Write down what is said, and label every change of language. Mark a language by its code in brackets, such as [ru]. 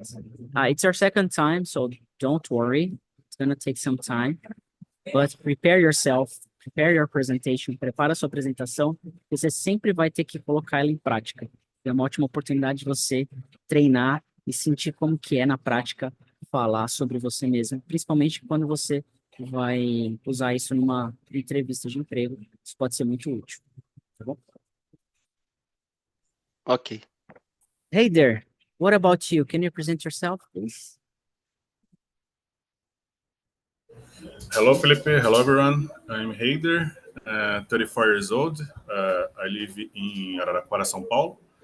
[en] It's our second time, so don't worry. It's going to take some time. But prepare yourself, prepare your presentation, [pt] prepara a sua apresentação, você sempre vai ter que colocar ela em prática. É uma ótima oportunidade de você treinar e sentir como que é na prática falar sobre você mesmo, principalmente quando você vai usar isso numa entrevista de emprego. Isso pode ser muito útil, tá bom? [en] Ok. Hey there, what about you? Can you present yourself, please? Hello, Felipe. Hello, everyone. I'm Heider, 34 years old. I live in Araraquara, São Paulo.